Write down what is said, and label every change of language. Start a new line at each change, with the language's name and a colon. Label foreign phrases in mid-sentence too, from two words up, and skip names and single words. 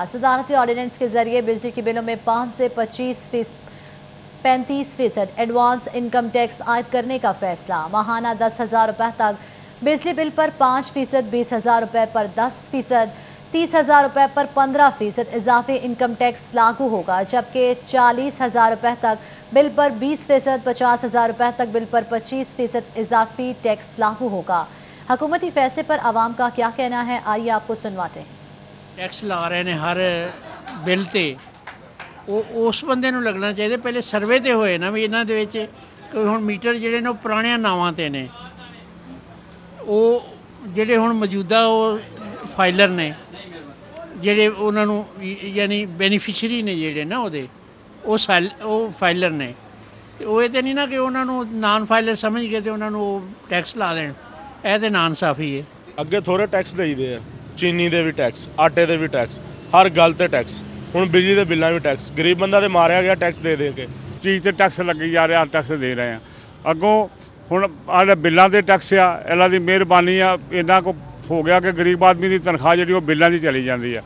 Urdu: صدارتی آرڈیننس کے ذریعے بجلی کے بلوں میں 5 سے 35% ایڈوانس انکم ٹیکس عائد کرنے کا فیصلہ، ماہانہ 10,000 روپے تک بجلی بل پر 5%، 20,000 روپے پر 10%، 30,000 روپے پر 15% اضافی انکم ٹیکس لاگو ہوگا، جبکہ 40,000 روپے تک بل پر 20%، 50,000 روپے تک بل پر 25% اضافی ٹیکس لاگو ہوگا۔ حکومتی فیصلے پر عوام کا کیا کہنا ہے، آئیے آپ کو سنواتے ہیں۔
Punjabi: ٹیکس لا رہے ہیں ہر بل تے، اس بندے نوں لگنا چاہیے۔ پہلے سروے تے ہوئے نا بھی انہاں دے وچ کوئی ہن میٹر جڑے نے پرانے ناواں تے نے، وہ جڑے ہن موجودہ وہ فائلر نے جڑے انہاں نوں یعنی بینیفیشری نے جڑے نا وہ فائلر نے، وہ یہ نہیں نا کہ انہوں نے نان فائلر سمجھ کے تے انہوں نے ٹیکس لا دین،
Urdu: یہ تو نا انصافی ہے۔
Punjabi: ਅੱਗੇ ਥੋੜੇ ਟੈਕਸ ਦੇਈਦੇ ਆ, ਚੀਨੀ ਦੇ ਵੀ ਟੈਕਸ, ਆਟੇ ਦੇ ਵੀ ਟੈਕਸ, ਹਰ ਗੱਲ ਤੇ ਟੈਕਸ। ਹੁਣ ਬਿਜਲੀ ਦੇ ਬਿੱਲਾਂ ਵੀ ਟੈਕਸ, ਗਰੀਬ ਬੰਦਾ ਤੇ ਮਾਰਿਆ ਗਿਆ ਟੈਕਸ ਦੇ ਦੇ ਕੇ। ਚੀਜ਼ ਤੇ ਟੈਕਸ ਲੱਗੀ ਜਾ ਰਿਹਾ, ਟੈਕਸ ਦੇ ਰਹੇ ਆ। ਅੱਗੋਂ ਹੁਣ ਆਹ ਬਿੱਲਾਂ ਦੇ ਟੈਕਸ ਆ, ਇਹਨਾਂ ਦੀ ਮਿਹਰਬਾਨੀ ਆ, ਇੰਨਾ ਕੁ ਹੋ ਗਿਆ ਕਿ ਗਰੀਬ ਆਦਮੀ ਦੀ ਤਨਖਾਹ ਜਿਹੜੀ ਉਹ ਬਿੱਲਾਂ ਦੀ ਚਲੀ ਜਾਂਦੀ ਆ।